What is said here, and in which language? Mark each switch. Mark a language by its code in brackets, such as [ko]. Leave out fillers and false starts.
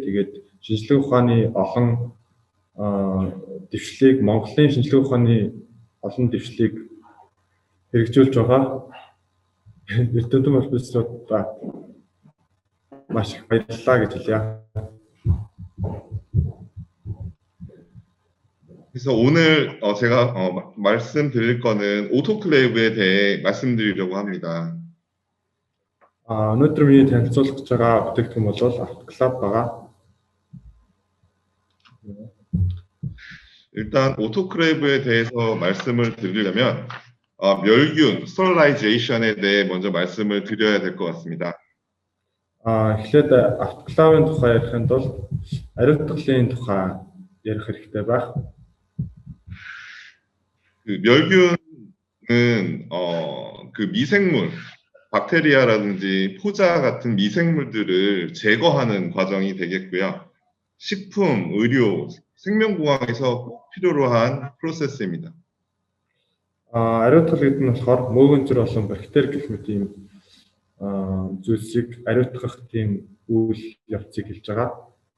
[mn] Тэгээд шинжилгээ ухааны олон дэвшлиг Монголын шинжилгээ ухааны олон дэвшлиг хэрэгжүүлж байгаа эрдэмтэн профессорудаа маш их баярлалаа гэж хэлье. [ko] 그래서 오늘 제가 말씀드릴 거는 오토클레이브에 대해 말씀드리려고 합니다. [mn] өнөөдөр миний танилцуулах гэж байгаа бүтээгдэхүүн бол автоклав байгаа. [ko] 일단 오토클레이브에 대해서 말씀을 드리려면 멸균, 스터릴라이제이션에 대해 먼저 말씀을 드려야 될 것 같습니다. [mn] эхлээд автоклавын тухай ярихын тулд ариутгалын тухай ярих хэрэгтэй байх. [ko] 그 멸균은 그 미생물, 박테리아라든지 포자 같은 미생물들을 제거하는 과정이 되겠고요. 식품, 의료, 생명공학에서 꼭 필요로 한 프로세스입니다. [mn] Ариутгал гэдэг нь болохоор мөөгөнцөр болон бактери гэх мэт ийм зүйлсийг ариутгах тийм үйл явцыг хэлж байгаа.